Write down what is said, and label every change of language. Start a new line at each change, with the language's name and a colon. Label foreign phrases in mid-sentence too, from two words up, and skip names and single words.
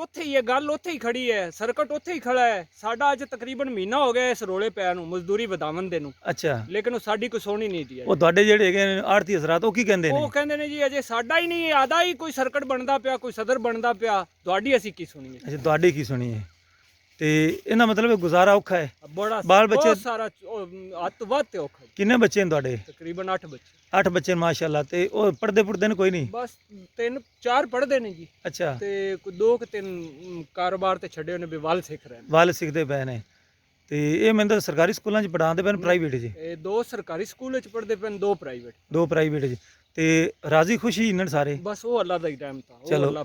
Punjabi: ਉੱਥੇ ਹੀ ਇਹ ਗੱਲ ਉੱਥੇ ਹੀ ਖੜੀ ਹੈ, ਸਰਕਟ ਉੱਥੇ ਹੀ ਖੜਾ ਹੈ। ਸਾਡਾ ਅੱਜ ਤਕਰੀਬਨ ਮਹੀਨਾ ਹੋ ਗਿਆ ਇਸ ਰੋਲੇ ਪਿਆ ਨੂੰ, ਮਜ਼ਦੂਰੀ ਵਧਾਵਣ ਦੇ ਨੂੰ। ਅੱਛਾ, ਲੇਕਿਨ ਉਹ ਸਾਡੀ ਕੋਈ ਸੁਣੀ ਨਹੀਂ ਦੀ। ਉਹ ਤੁਹਾਡੇ ਜਿਹੜੇ ਹੈਗੇ ਆੜਤੀ ਹਜ਼ਰਾਤ ਉਹ ਕੀ ਕਹਿੰਦੇ ਨੇ? ਉਹ ਕਹਿੰਦੇ ਨੇ ਜੀ ਅਜੇ ਸਾਡਾ ਹੀ ਨਹੀਂ, ਆਦਾ ਹੀ ਕੋਈ ਸਰਕਟ ਬਣਦਾ ਪਿਆ, ਕੋਈ ਸਦਰ ਬਣਦਾ ਪਿਆ, ਤੁਹਾਡੀ ਅਸੀਂ ਕੀ ਸੁਣੀਏ? ਅੱਛਾ, ਤੁਹਾਡੀ ਕੀ ਸੁਣੀ ਹੈ? ਤੇ ਇਹਨਾਂ ਮਤਲਬ ਗੁਜ਼ਾਰਾ ਔਖਾ ਹੈ। बड़ा ਬਾਲ ਬੱਚੇ- ਬਹੁਤ ਸਾਰਾ ਹੱਥ ਵੱਧ ਔਖਾ ਜੀ। ਕਿੰਨੇ ਬੱਚੇ ਨੇ ਤੁਹਾਡੇ? ਤਕਰੀਬਨ 8 ਬੱਚੇ 8 ਬੱਚੇ ਨੇ ਮਾਸ਼ਾਅੱਲਾ। ਤੇ ਉਹ ਪੜਦੇ ਨੇ ਕੋਈ ਨਹੀਂ? ਬਸ 3-4 ਪੜ੍ਹਦੇ ਨੇ ਜੀ ਅੱਛਾ, ਤੇ ਕੋਈ 2-3 ਕਾਰੋਬਾਰ ਤੇ ਛੱਡੇ ਉਹਨੇ ਵੀ ਵੱਲ ਸਿੱਖ ਰਹੇ ਨੇ। ਵੱਲ ਸਿੱਖਦੇ ਪਏ ਨੇ। ਤੇ ਇਹ ਮੈਨੂੰ ਤਾਂ ਸਰਕਾਰੀ ਸਕੂਲਾਂ 'ਚ ਪੜਾਉਂਦੇ ਪਏ ਨੇ ਪ੍ਰਾਈਵੇਟ 'ਚ? ਇਹ 2 ਸਰਕਾਰੀ ਸਕੂਲ ਵਿੱਚ ਪੜ੍ਹਦੇ ਪਏ ਨੇ, 2 ਪ੍ਰਾਈਵੇਟ। 2 ਪ੍ਰਾਈਵੇਟ 'ਚ। ਤੇ ਰਾਜ਼ੀ ਖੁਸ਼ੀ ਇਹਨਾਂ ਸਾਰੇ? ਬਸ ਉਹ ਅੱਲਾ ਦਾ ਹੀ ਟਾਈਮ था, ਉਹ ਚਲੋ,